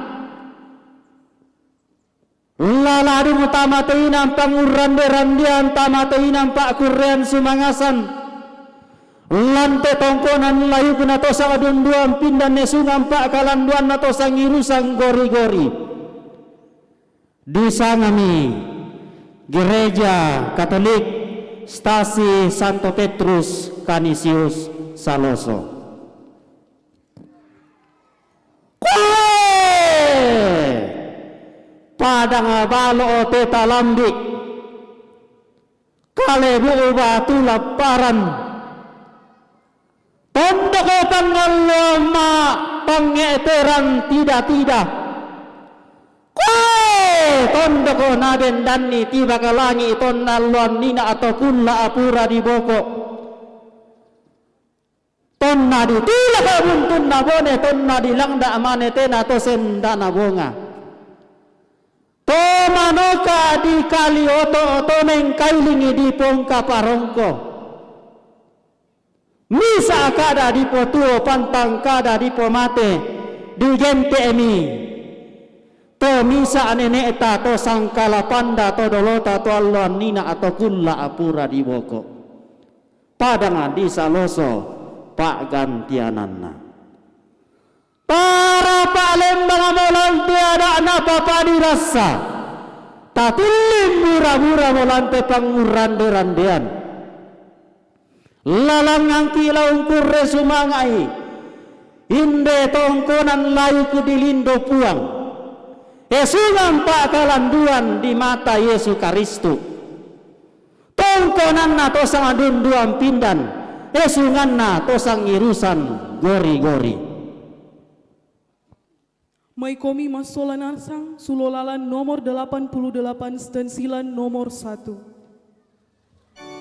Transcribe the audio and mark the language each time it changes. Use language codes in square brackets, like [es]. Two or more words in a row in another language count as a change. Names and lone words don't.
[sda] laladu utama teinan pangurande-randian tama teinan pak kurrean sumangasan lante tongkonan layu kuna tosa adunduan pindan nesungan pak kalanduan na tosa ngirusang gori-gori di sangami gereja Katolik Stasi Santo Petrus Canisius Saloso padang balo teta lambik kalebu batu laparan tondok pangalama pangeteran tidak tondok naben danni tiba kalangi ton naluan nina atau kulla apura di boko tonna di tila kabuntun nabone tonna di langda amane tena to senda nabonga to manoka di kali oto neng kailingi di pongka parongko misa kada di potuo pantang kada di pomate di gente emi to misa nenek eta to sangkala panda to dolota to alluan nina atau kulla apura di boko padang di Saloso Pak Gantianana para palembang molan tiada napa padirasa tatilim mura-mura molan te pangurande-randean lalang kilau kurre sumangai inde tongkonan layu ku dilindo puang esungan pak kalanduan di mata Yesus Kristus tongkonan na tosang adunduan pindan esungan na tosang irusan gori-gori Mai komi masolanarsang sulolalan nomor 88 stensilan nomor 1